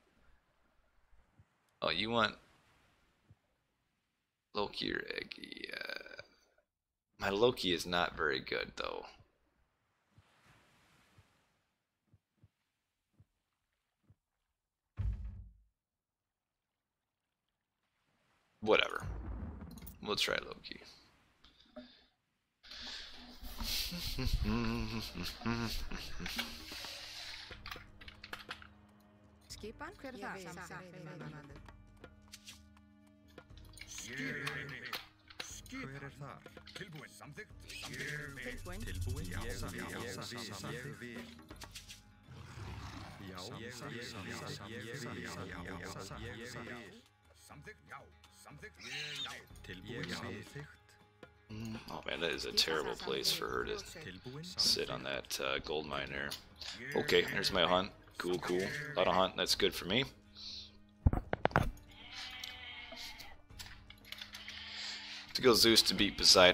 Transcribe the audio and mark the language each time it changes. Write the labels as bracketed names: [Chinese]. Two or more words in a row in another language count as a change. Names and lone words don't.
[English] Oh, you want Loki or Eggy? My Loki is not very good, though. Whatever. We'll try Loki. [Icelandic] Skipan, hver það? Hver þar? Tilbúin, samþykkt. Tilbúin. Tilbúin, já, ég vil. Já, ég vil. Samþykkt, já, samþykkt. Tilbúin, samþykkt. [English] Oh man, that is a terrible place for her to sit on that gold mine there. Okay, there's my hunt. Cool, cool. A lot of hunt. That's good for me. To go Zeus to beat Poseidon.